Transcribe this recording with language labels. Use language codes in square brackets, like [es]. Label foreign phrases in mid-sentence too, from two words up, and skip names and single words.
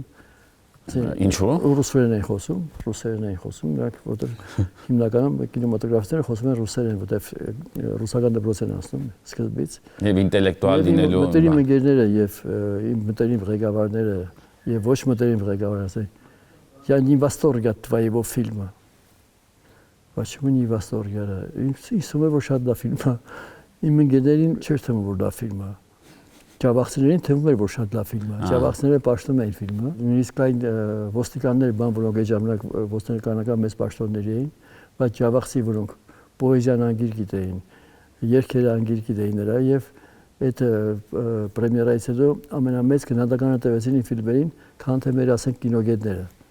[hy] Ինչու՞։ Ռուսերեն են խոսում, նրանք որտեղ հիմնականում կինեմատոգրաֆիստները խոսում են ռուսերեն, որտեղ ռուսական դպրոց են անցնում սկզբից։ Եվ ինտելեկտուալ լինելու։ Մտերիմ ընկերները եւ իմ մտերիմ ղեկավարները եւ ոչ մտերիմ ղեկավարները ասեն. [ru] «Я не в восторге от твоего фильма». Почему не в восторге? [hy] Ինձ թվում է որ շատ լավ ֆիլմ է։ Իմ ընկերներին չէր թվում որ լավ ֆիլմ է։ Ջավախցիներին թվում էր որ շատ լավ ֆիլմ է։ Ջավախցիները պաշտում էին ֆիլմը։ Նույնիսկ այն ոստիկանները բան որոնք այդ ժամանակ ոստիկանական մեծ պաշտոններ էին, բայց ջավախցի որոնք պոեզիան անգիր գիտեին, երգերը անգիր գիտեին նրա եւ այդ պրեմիերայից հետո ամենամեծ գնահատականը տվեցին իմ ֆիլմերին, քան թե մեր ասենք կինոգետները։